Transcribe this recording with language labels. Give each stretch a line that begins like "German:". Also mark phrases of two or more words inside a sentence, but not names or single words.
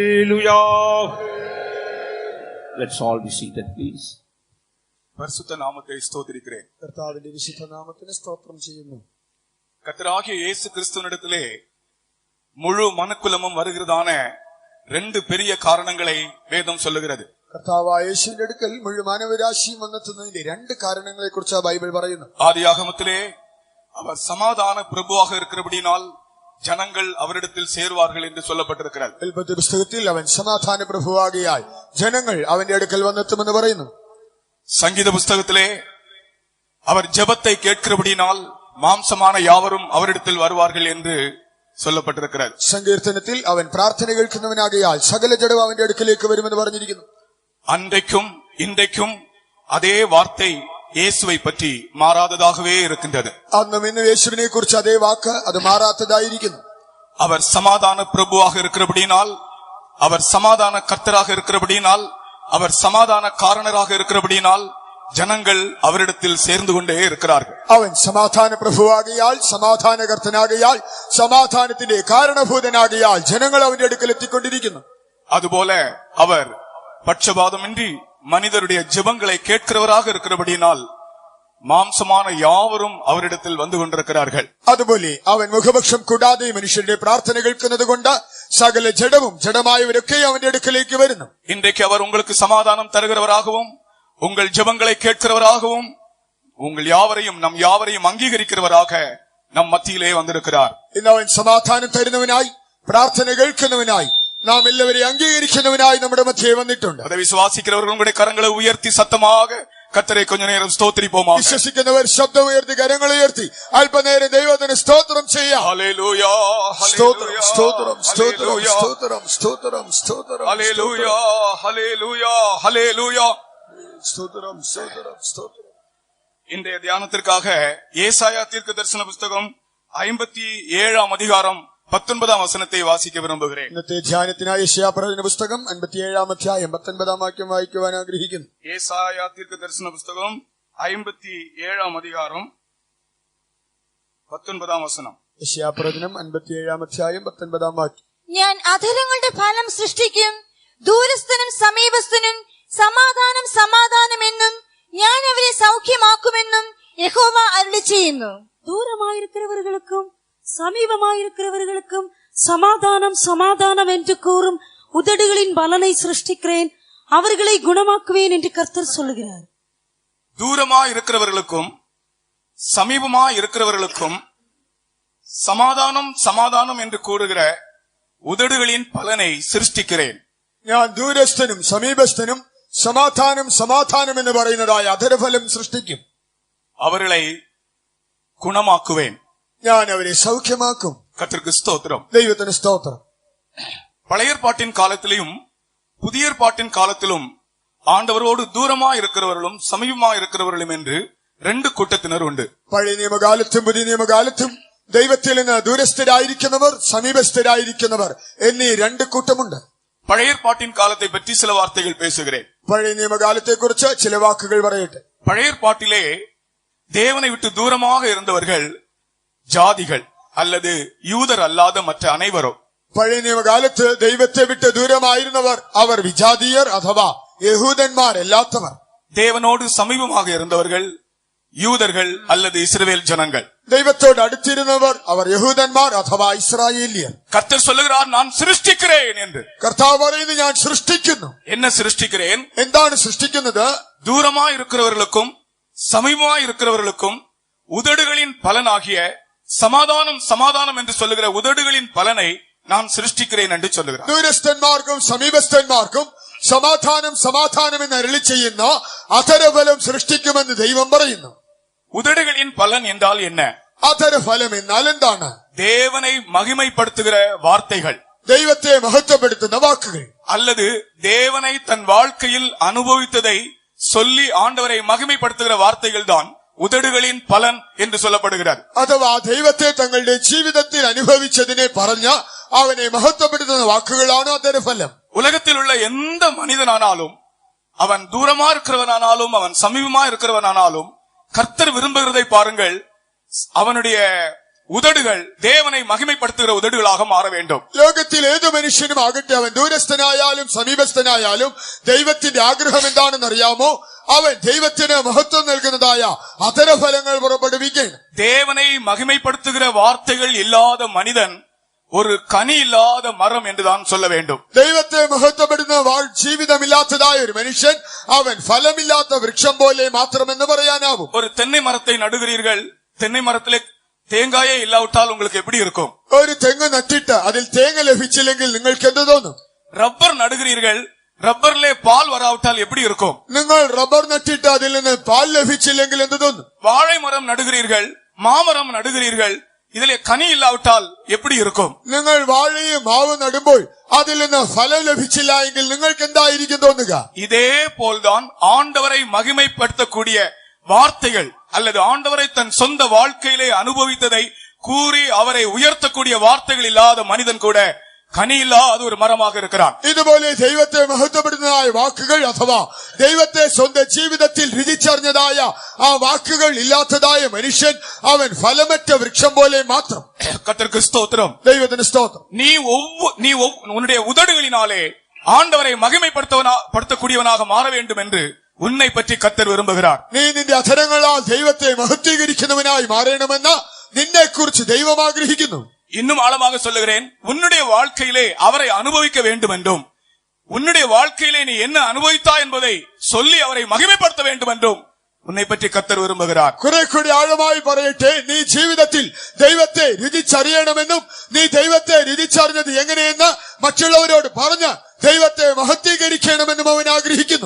English: Hallelujah. Let's all be seated, please.
Tamil: பரிசுத்த நாமத்தை ஸ்தோத்திரிக்கிறேன்.
Malayalam: കർത്താവിൻ വിശുദ്ധ നാമത്തിനെ സ്തോത്രം ചെയ്യുന്നു.
Tamil: கர்த்தராகிய இயேசு கிறிஸ்துவினிடத்திலே முழு மனுக்குலமும் வருகிறதான ரெண்டு பெரிய காரணங்களை வேதம் சொல்லுகிறது.
Malayalam: കർത്താവായ യേശുവിന്റെ അടുക്കൽ മുഴു മാനവരാശിയും വന്നെത്തുന്നതിന്റെ രണ്ട് കാരണങ്ങളെ കുറിച്ച് ബൈബിൾ പറയുന്നു.
Tamil: ஆதியாகமத்திலே அவர் சமாதான பிரபுவாக இருக்கிறபடியால் ஜனங்கள் அவரிடத்தில் சேருவார்கள் என்று சொல்லப்பட்டிருக்கிறது.
Malayalam: ഉൽപ്പത്തി പുസ്തകത്തിൽ അവൻ സമാധാന പ്രഭുവാകിയാൽ ജനങ്ങൾ അവന്റെ അടുക്കൽ വന്നെത്തുമെന്ന് പറയുന്നു.
Tamil: சங்கீத புஸ்தகத்திலே அவர் ஜெபத்தை கேட்கிறபடியால் மாம்சமான யாவரும் அவரிடத்தில் வருவார்கள் என்று சொல்லப்பட்டிருக்கிறது.
Malayalam: സങ്കീർത്തനത്തിൽ അവൻ പ്രാർത്ഥന കേൾക്കുന്നവനാകിയാൽ സകല ജഡവും അവന്റെ അടുക്കലേക്ക് വരുമെന്ന് പറഞ്ഞിരിക്കുന്നു.
Tamil: அன்றைக்கும் இன்றைக்கும் அதே வார்த்தை இயேசுவை பற்றி மாறாததாகவே இருக்கின்றது.
Malayalam: അന്നും ഇന്നും യേശുവിനെ കുറിച്ച് അതേ വാക്ക് അത് മാറാത്തതായിരിക്കുന്നു.
Tamil: அவர் சமாதான பிரபுவாக இருக்கிறபடியால், அவர் சமாதான கர்த்தராக இருக்கிறபடியால், அவர் சமாதான காரணராக இருக்கிறபடியால் ஜனங்கள் அவரிடத்தில் சேர்ந்து கொண்டே இருக்கிறார்கள்.
Malayalam: അവൻ സമാധാന പ്രഭുവാകിയാൽ, സമാധാനകർത്തനാകിയാൽ, സമാധാനത്തിന്റെ കാരണഭൂതനാകിയാൽ ജനങ്ങൾ അവന്റെ അടുക്കൽ എത്തിക്കൊണ്ടിരിക്കുന്നു.
Tamil: அதுபோல அவர் பட்சபாதமின்றி மனிதருடைய ஜெபங்களை கேட்கிறவராக இருக்கிறபடியால் மாம்சமான யாவரும் அவரிடத்தில் வந்து கொண்டிருக்கிறார்கள்.
Malayalam: അതുപോലെ അവൻ മുഖപക്ഷം കൂടാതെ മനുഷ്യരുടെ പ്രാർത്ഥന കേൾക്കുന്നത് കൊണ്ട് സകല ജഡവും ജഡമായവരൊക്കെ അവന്റെ അടുക്കലേക്ക് വരുന്നു.
Tamil: இன்றைக்கு அவர் உங்களுக்கு சமாதானம் தருகிறவராகவும் உங்கள் ஜெபங்களை கேட்கிறவராகவும் உங்கள் யாவரையும் நம் யாவரையும் அங்கீகரிக்கிறவராக நம் மத்தியிலே வந்திருக்கிறார்.
Malayalam: ഇന്ന് അവൻ സമാധാനം തരുന്നവനായി, പ്രാർത്ഥന കേൾക്കുന്നവനായി, നാം എല്ലാവരെയും അംഗീകരിക്കുന്നവനായി നമ്മുടെ മധ്യേ വന്നിട്ടുണ്ട്.
Tamil: அதை விசுவாசிக்கிறவர்கள் உங்களுடைய கரங்களை உயர்த்தி சத்தமாக கர்த்தரை கொஞ்ச நேரம் ஸ்தோத்திரிப்போமா.
Malayalam: വിശ്വസിക്കുന്നവർ ശബ്ദം ഉയർത്തി കരങ്ങൾ ഉയർത്തി അല്പനേരം ദൈവത്തിന് സ്തോത്രം ചെയ്യാം. ഹല്ലേലൂയ സ്തോത്രം സ്തോത്രം സ്തോത്രം സ്തോത്രം സ്തോത്രം സ്തോത്രം ഹല്ലേലൂയ ഹല്ലേലൂയ ഹല്ലേലൂയ സ്തോത്രം സ്തോത്രം സ്തോത്രം.
Tamil: இன்றைய தியானத்திற்காக ஏசாயா தீர்க்கதரிசன புஸ்தகம் 57 அதிகாரம் 19 வசனத்தை வாசிக்க விரும்புகிறேன்.
Malayalam: ഇന്നത്തെ ധ്യാനത്തിനായി യെശയ്യാപ്രവചന പുസ്തകം 57 അധ്യായം 19 വാക്യം വായിക്കുവാൻ ആഗ്രഹിക്കുന്നു.
Tamil: ஏசாயா தீர்க்கதரிசன புஸ்தகம் 57 அதிகாரம் 19 வசனம்.
Malayalam: യെശയ്യാപ്രവചനം 57 അധ്യായം 19 വാക്യം. ഞാൻ അധരങ്ങളുടെ ഫലം സൃഷ്ടിക്കും, ദൂരസ്ഥനും സമീപസ്ഥനും സമാധാനം സമാധാനം എന്നും ഞാൻ അവരെ സൗഖ്യമാക്കുമെന്നും യഹോവ അരുളിച്ചെയ്യുന്നു.
Tamil: தூரமாயிருக்கிறவர்களுக்கும் சமீபமாயிருக்கிறவர்களுக்கும் சமாதானம் சமாதானம் என்று கூறும் உதடுகளின் பலனை சிருஷ்டிக்கிறேன், அவர்களை குணமாக்குவேன் என்று கர்த்தர் சொல்லுகிறார். தூரமா இருக்கிறவர்களுக்கும் சமீபமா இருக்கிறவர்களுக்கும் சமாதானம் சமாதானம் என்று கூறுகிற உதடுகளின் பலனை சிருஷ்டிக்கிறேன்.
Malayalam: ഞാൻ ദൂരസ്ഥനും സമീപസ്ഥനും സമാധാനം സമാധാനം എന്ന് പറയുന്നതായ അധരഫലം സൃഷ്ടിക്കും.
Tamil: அவர்களை குணமாக்குவேன்.
Malayalam: ഞാൻ അവരെ സൗഖ്യമാക്കും.
Tamil: கர்த்தருக்கு ஸ்தோத்திரம்.
Malayalam: ദൈവത്തിന് സ്തോത്രം.
Tamil: பழைய ஏற்பாட்டின் காலத்திலும் புதிய ஏற்பாட்டின் காலத்திலும் ஆண்டவரோடு தூரமா இருக்கிறவர்களும் சமீபமா இருக்கிறவர்களும் என்று ரெண்டு கூட்டத்தினர் உண்டு.
Malayalam: പഴയ നിയമകാലത്തും പുതിയ നിയമകാലത്തും ദൈവത്തിൽ നിന്ന് ദൂരസ്ഥരായിരിക്കുന്നവർ, സമീപസ്ഥരായിരിക്കുന്നവർ എന്നീ രണ്ട് കൂട്ടമുണ്ട്.
Tamil: பழைய ஏற்பாட்டின் காலத்தை பற்றி சில வார்த்தைகள் பேசுகிறேன்.
Malayalam: പഴയ നിയമകാലത്തെ കുറിച്ച് ചില വാക്കുകൾ പറയട്ടെ.
Tamil: பழைய ஏற்பாட்டிலே தேவனை விட்டு தூரமாக இருந்தவர்கள் ஜாதிகள் அல்லது யூதர் அல்லாத மற்ற அனைவரும்.
Malayalam: പഴയ നിയമകാലത്ത് ദൈവത്തെ വിട്ട് ദൂരമായിരുന്നവർ അവർ വിജാതീയർ അഥവാ യഹൂദന്മാരല്ലാത്തവർ.
Tamil: தேவனோடு சமீபமாக இருந்தவர்கள் யூதர்கள் அல்லது இஸ்ரவேல் ஜனங்கள்.
Malayalam: ദൈവത്തോട് അടുത്തിരുന്നവർ അവർ യഹൂദന്മാർ അഥവാ ഇസ്രായേലിയർ.
Tamil: கர்த்தர் சொல்லுகிறார், நான் சிருஷ்டிக்கிறேன் என்று.
Malayalam: കർത്താവ് പറയുന്നു, ഞാൻ സൃഷ്ടിക്കുന്നു.
Tamil: என்ன சிருஷ்டிக்கிறேன்?
Malayalam: എന്താണ് സൃഷ്ടിക്കുന്നത്?
Tamil: தூரமா இருக்கிறவர்களுக்கும் சமீபமா இருக்கிறவர்களுக்கும் உதடுகளின் பலனாகிய சமாதானம் சமாதானம் என்று சொல்லுகிற உதடுகளின் பலனை நான் சிருஷ்டிக்கிறேன் என்று சொல்லுகிறார்.
Malayalam: ദൂരസ്ഥന്മാർക്കും സമീപസ്ഥന്മാർക്കും സമാധാനം സമാധാനം എന്ന് അരുളി ചെയ്യുന്ന അധരഫലം സൃഷ്ടിക്കുമെന്ന് ദൈവം പറയുന്നു.
Tamil: உதடுகளின் பலன் என்றால் என்ன?
Malayalam: അധരഫലം എന്നാൽ എന്താണ്?
Tamil: தேவனை மகிமைப்படுத்துகிற வார்த்தைகள்,
Malayalam: ദൈവത്തെ മഹത്വപ്പെടുത്തുന്ന വാക്കുകൾ,
Tamil: அல்லது தேவனை தன் வாழ்க்கையில் அனுபவித்ததை சொல்லி ஆண்டவரை மகிமைப்படுத்துகிற வார்த்தைகள் தான் உதடுகளின் பலன் என்று சொல்லப்படுகிறது.
Malayalam: അഥവാ ദൈവത്തെ തങ്ങളുടെ ജീവിതത്തിൽ അനുഭവിച്ചതിനെ പറഞ്ഞ അവനെ മഹത്വപ്പെടുത്തുന്ന വാക്കുകളാണ് അധരഫലം.
Tamil: உலகத்தில் உள்ள எந்த மனிதனானாலும், அவன் தூரமா இருக்கிறவனானாலும் அவன் சமீபமா இருக்கிறவனானாலும், கர்த்தர் விரும்புகிறதை பாருங்கள், அவனுடைய உதடுகள் தேவனை மகிமைப்படுத்துகிற உதடுகளாக மாற வேண்டும்.
Malayalam: ലോകത്തിൽ ഏത് മനുഷ്യനും ആകട്ടെ, അവൻ ദൂരസ്ഥനായാലും സമീപസ്ഥനായാലും ദൈവത്തിന്റെ ആഗ്രഹം എന്താണെന്ന് അറിയാമോ? അവൻ ദൈവത്തിന് മഹത്വം നൽകുന്നതായ അധരഫലങ്ങൾ പുറപ്പെടുവിക്കണം.
Tamil: தேவனை மகிமைப்படுத்துகிற வார்த்தைகள் இல்லாத மனிதன் ஒரு கனி இல்லாத மரம் என்றுதான் சொல்ல வேண்டும்.
Malayalam: ദൈവത്തെ മഹത്വപ്പെടുന്ന ജീവിതമില്ലാത്തതായ ഒരു മനുഷ്യൻ അവൻ ഫലമില്ലാത്ത വൃക്ഷം പോലെ മാത്രമെന്ന് പറയാനാവും.
Tamil: ஒரு தென்னை மரத்தை நடுகிறீர்கள், தென்னை மரத்திலே தேங்காயே இல்லாவிட்டால் உங்களுக்கு எப்படி இருக்கும்?
Malayalam: ഒരു തെങ്ങ് നട്ടിട്ട് അതിൽ തേങ്ങ ലഭിച്ചില്ലെങ്കിൽ നിങ്ങൾക്ക് എന്ത് തോന്നും?
Tamil: ரப்பர் நடுகிறீர்கள், ரப்பர்லே பால் வராவிட்டால் எப்படி இருக்கும்?
Malayalam: നിങ്ങൾ റബ്ബർ നട്ടിട്ട് അതിൽ നിന്ന് പാൽ ലഭിച്ചില്ലെങ്കിൽ എന്ത് തോന്നും?
Tamil: வாழை மரம் நடுகிறீர்கள், மாமரம் நடுகிறீர்கள், ഇതിലെ கனி இல்லாவிட்டால் எப்படி இருக்கும்?
Malayalam: നിങ്ങൾ വാഴയും മാവും നടുമ്പോൾ അതിൽ നിന്ന് ഫലം ലഭിച്ചില്ല എങ്കിൽ നിങ്ങൾക്ക് എന്തായിരിക്കും തോന്നുക?
Tamil: இதே போல்தான் ஆண்டவரை மகிமைப்படுத்தக்கூடிய வார்த்தைகள் அல்லது ஆண்டவரை தன் சொந்த வாழ்க்கையிலே அனுபவித்ததை கூறி அவரை உயர்த்தக்கூடிய வார்த்தைகள் இல்லாத மனிதன் கூட கனி இல்லாத ஒரு மரமாக இருக்கிறான்.
Malayalam: ഇതുപോലെ ദൈവത്തെ മഹത്വപ്പെടുന്നതായ വാക്കുകൾ അഥവാ ദൈവത്തെ സ്വന്തം ജീവിതത്തിൽ രുചിച്ചറിഞ്ഞതായ ആ വാക്കുകൾ ഇല്ലാത്തതായ മനുഷ്യൻ അവൻ ഫലമറ്റ വൃക്ഷം പോലെ മാത്രം.
Tamil: கர்த்தருக்கு ஸ்தோத்திரம்.
Malayalam: ദൈവത്തിന് സ്തോത്രം.
Tamil: நீ உன்னுடைய உதடுகளினாலே ஆண்டவரை மகிமைப்படுத்தக்கூடியவனாக மாற வேண்டும் என்று உன்னை பற்றி கர்த்தர் விரும்புகிறார்.
Malayalam: നീ നിന്റെ അധരങ്ങളാൽ ദൈവത്തെ മഹത്വീകരിക്കുന്നവനായി മാറണമെന്ന് നിന്നെ കുറിച്ച് ദൈവം ആഗ്രഹിക്കുന്നു.
Tamil: இன்னும் ஆழமாக சொல்லுகிறேன், உன்னுடைய வாழ்க்கையிலே அவரை அனுபவிக்க வேண்டும் என்றும் உன்னுடைய வாழ்க்கையிலே நீ என்ன அனுபவித்தாய் என்பதை சொல்லி அவரை மகிமைப்படுத்த வேண்டும் என்றும் உன்னை பற்றி கர்த்தர் விரும்புகிறார்.
Malayalam: കുറെ കൂടി ആഴമായി പറയട്ടെ, നീ ജീവിതത്തിൽ ദൈവത്തെ രുചിച്ചറിയണമെന്നും നീ ദൈവത്തെ രുചിച്ചറിഞ്ഞത് എങ്ങനെയെന്ന് മറ്റുള്ളവരോട് പറഞ്ഞ് ദൈവത്തെ മഹത്വീകരിക്കണമെന്നും അവൻ ആഗ്രഹിക്കുന്നു.